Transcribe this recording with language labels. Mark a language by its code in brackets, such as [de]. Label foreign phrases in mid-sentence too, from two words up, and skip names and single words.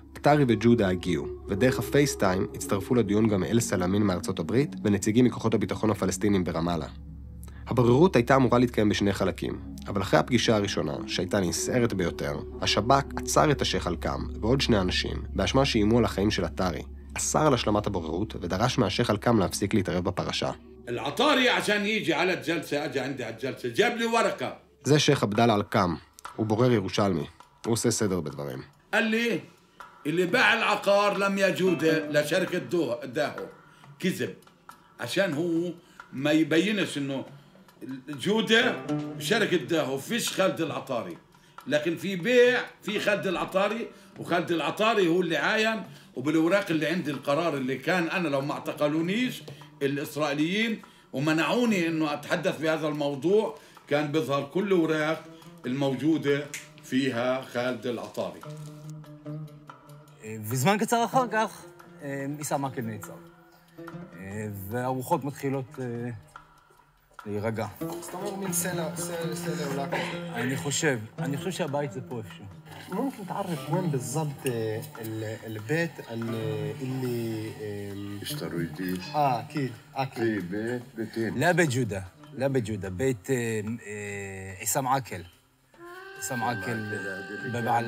[he] עטארי וג'ודה הגיעו, ודרך הפייסטיים הצטרפו לדיון גם אל-סלאמין מארצות הברית, ונציגים מכוחות הביטחון הפלסטינים ברמאללה. הבוררות הייתה אמורה להתקיים בשני חלקים, אבל אחרי הפגישה הראשונה, שהייתה נסערת ביותר, השב"כ עצר את השייח אל-קאם ועוד שני אנשים, באשמה שאיימו על החיים של עטארי, אסר על השלמת הבוררות ודרש מהשייח אל-קאם להפסיק להתערב בפרשה. [ar] العطاري عشان يجي على الجلسة أجا عندي على الجلسة جاب لي ورقة. [he] זה שייח עבדאללה אל-קאם, הוא בורר ירושלמי, הוא עושה סדר בדברים. [ar] قال لي اللي باع العقار لم يجوده لشركة داهو كذب عشان هو ما يبينش إنه جودة شركة داهو فيش خالد العطاري، لكن في بيع في خالد العطاري، وخالد العطاري هو اللي عاين، وبالأوراق اللي عندي القرار اللي كان أنا لو ما اعتقلونيش الإسرائيليين ومنعوني إنه أتحدث بهذا الموضوع كان بيظهر كل الأوراق الموجودة فيها خالد العطاري. [he] וזמן קצר אחר כך, איסם עקל נעצר. והרוחות מתחילות להירגע. זאת אומרת, מין סלע עולה כזה. אני חושב שהבית זה פה איפשהו. [ar] ممكن تعرف وين بالضبط البيت اللي اشتروا جديد؟ اكيد في بيتين لا بيت جودة لا بيت جودة، بيت عصام عاكل. عصام عاكل على